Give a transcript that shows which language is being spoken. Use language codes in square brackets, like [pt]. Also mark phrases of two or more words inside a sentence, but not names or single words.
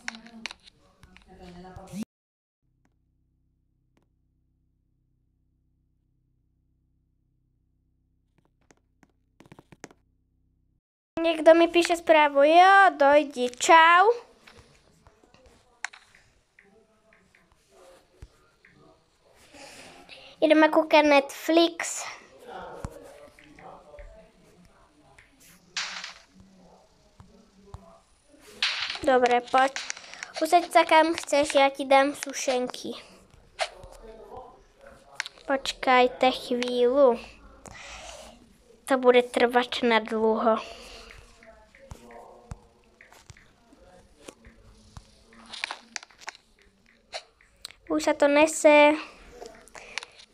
[cs] Někdo mi píše zprávu, jo, dojdi, čau. Jdeme koukat Netflix. [sk] Dobre, poď. Usaď sa kam chceš, ja ti dám sušenky. Počkajte chvíľu. To bude trvať na dlho. Už sa to nese.